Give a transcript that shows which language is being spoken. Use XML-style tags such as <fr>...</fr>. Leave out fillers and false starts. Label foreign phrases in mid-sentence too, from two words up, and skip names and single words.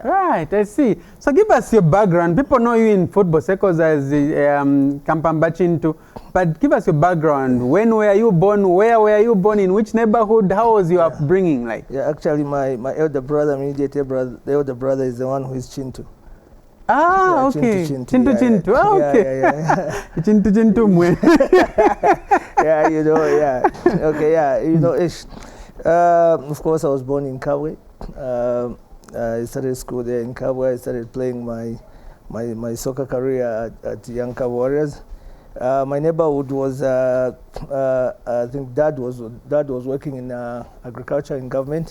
<en>Right, I see. So give us your background. People know you in football circles as Kampamba Chintu, but give us your background. When were you born? Where were you born? In which neighborhood? How was your upbringing like? Yeah, actually my elder brother, immediate brother, the elder brother is the one who is Chintu. Ah, Yeah, okay. Chintu. Chintu. Ah, okay. Yeah. Chintu mwe. Yeah, you know, yeah. Okay, yeah, you know, ish. Of course, I was born in Kabwe. I started school there in Kabwe. I started playing my soccer career at Young Kabwe Warriors. My neighborhood was, I think Dad was working in agriculture in government.</en>